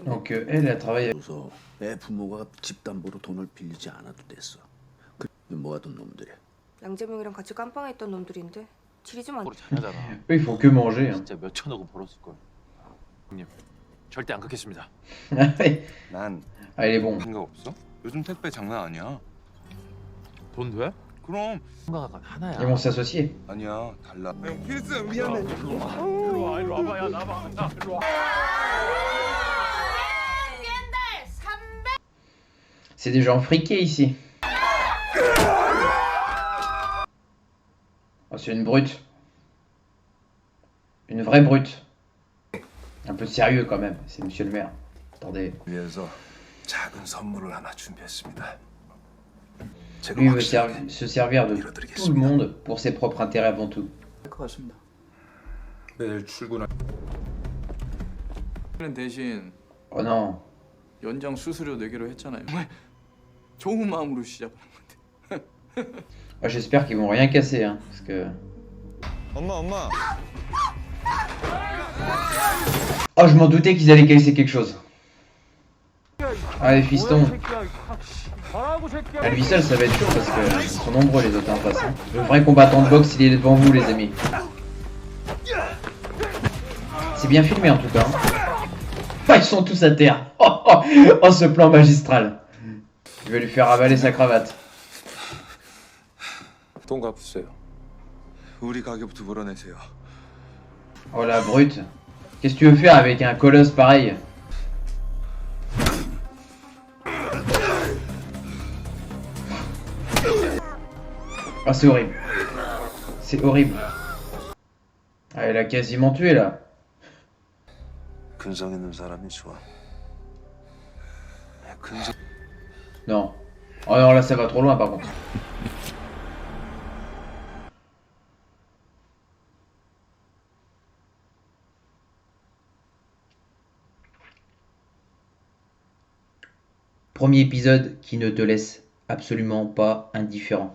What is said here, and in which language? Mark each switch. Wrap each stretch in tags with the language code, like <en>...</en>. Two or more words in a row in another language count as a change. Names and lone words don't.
<fr>Donc elle a travaillé.</fr> <ko>그래서 내 부모가 집담보로 돈을 빌리지 않아도 됐어. 그 모아둔 놈들이야. 양재명이랑 같이 깜빵에 있던 놈들인데 질이 좀 안. 잘하잖아.</ko> <fr>Eux, ils font que manger. Hein.</fr> <ko>진짜 몇 천억은 벌었을 걸. 형님 절대 안 갚겠습니다. 난</ko> <fr>Ah, il est bon.</fr> <ko>생각 없어? 요즘 택배 장난 아니야. 돈 돼? 그럼 생각은 하나야.</ko> <fr>Ils vont s'associer.</fr> <ko>아니야 달라. 필승 미안해. 일로 와봐 야 나봐. 일로 와.</ko> <fr>C'est des gens friqués ici. Oh, c'est une brute. Une vraie brute. Un peu sérieux quand même, c'est monsieur le maire. Attendez.</fr> <ko>위해서 작은 선물을 하나 준비했습니다. 제가</ko> <fr>Lui veut</fr> <ko>확실하게</ko> <fr>se servir de tout le monde pour ses propres intérêts avant tout.</fr> <ko>것 같습니다. 내일 출근할 대신</ko> <fr>Oh non.</fr> <ko>연장 수수료 내기로 했잖아요. 정말 좋은 마음으로 시작한 건데.</ko> <fr>Oh, j'espère qu'ils vont rien casser, hein, parce que...</fr> <ko>엄마.</ko> <fr>Oh, je m'en doutais qu'ils allaient casser quelque chose. Allez, fiston. À lui seul, ça va être chaud parce que ils sont nombreux les autres en face. Hein. Le vrai combattant de boxe, il est devant vous, les amis. C'est bien filmé en tout cas. Hein. Ah, ils sont tous à terre. Oh, ce plan magistral. Je vais lui faire avaler sa cravate.</fr> <ko>돈 갚으세요. 우리 가게부터 물어내세요.</ko> <fr>Oh la brute. Qu'est-ce que tu veux faire avec un colosse pareil? Ah, c'est horrible. C'est horrible. Ah, elle a quasiment tué là.</fr> <ko>근성 있는 사람이 좋아. 근성</ko> <fr>Non. Oh non, là ça va trop loin par contre. Premier épisode qui ne te laisse absolument pas indifférent.</fr>